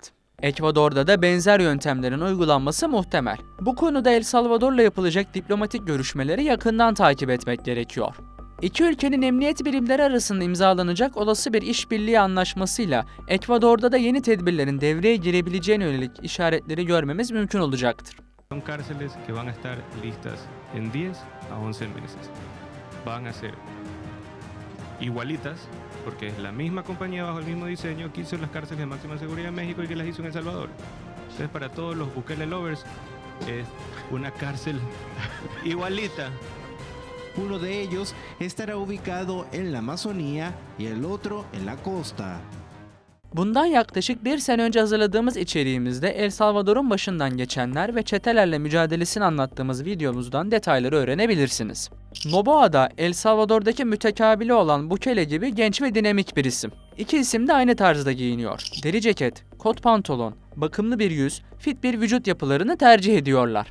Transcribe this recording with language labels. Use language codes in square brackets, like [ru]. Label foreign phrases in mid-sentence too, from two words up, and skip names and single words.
[tr] Ekvador'da da benzer yöntemlerin uygulanması muhtemel. Bu konuda El Salvador'la yapılacak diplomatik görüşmeleri yakından takip etmek gerekiyor. İki ülkenin emniyet birimleri arasında imzalanacak olası bir işbirliği anlaşmasıyla Ekvador'da da yeni tedbirlerin devreye girebileceğine yönelik işaretleri görmemiz mümkün olacaktır. [es] Son cárceles que van a estar listas en 10 a 11 meses. Van a ser igualitas, porque es la misma compañía bajo el mismo diseño que hizo las cárceles de máxima seguridad en México y que las hizo en El Salvador. Entonces, para todos los Bukele lovers, es una cárcel igualita. Uno de ellos estará ubicado en la Amazonía y el otro en la costa. [tr] Bundan yaklaşık bir sene önce hazırladığımız içeriğimizde El Salvador'un başından geçenler ve çetelerle mücadelesini anlattığımız videomuzdan detayları öğrenebilirsiniz. Noboa da El Salvador'daki mütekabili olan Bukele gibi genç ve dinamik bir isim. İki isim de aynı tarzda giyiniyor. Deri ceket, kot pantolon, bakımlı bir yüz, fit bir vücut yapılarını tercih ediyorlar.